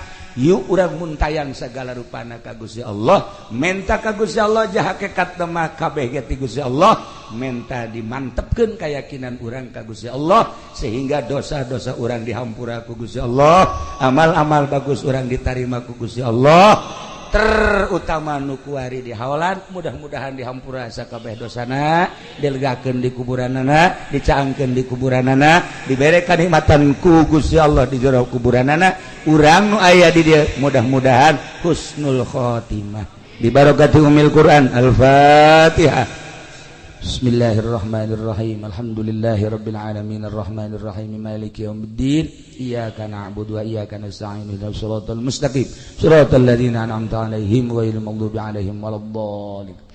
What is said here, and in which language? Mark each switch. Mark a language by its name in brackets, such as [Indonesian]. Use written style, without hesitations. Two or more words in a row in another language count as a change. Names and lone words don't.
[Sundanese] Yuk urang muntayang segala rupana ka Gusti Allah, menta ka Gusti Allah jah hakikat mah kabeh ge ti Gusti Allah, menta dimantepkeun keyakinan urang ka Gusti Allah sehingga dosa-dosa urang dihampura ku Gusti Allah, amal-amal bagus urang ditarima ku Gusti Allah, terutama nu kuari di hawalan mudah-mudahan dihampura sakabeh dosana, dilegakeun di kuburanana, dicaangkeun di kuburanana, dibere kanikmatan ku Gusti Allah di jero kuburanana. Urang nu aya di dieu mudah-mudahan [Arabic] حسن الخاتمة ببركة أم القرآن. Al-Fatihah. بسم الله الرحمن الرحيم. الحمد لله رب العالمين الرحمن الرحيم مالك يوم الدين. إياك نعبد وإياك نستعين اهدنا الصراط المستقيم صراط الذين أنعمت عليهم غير المغضوب عليهم ولا الضالين.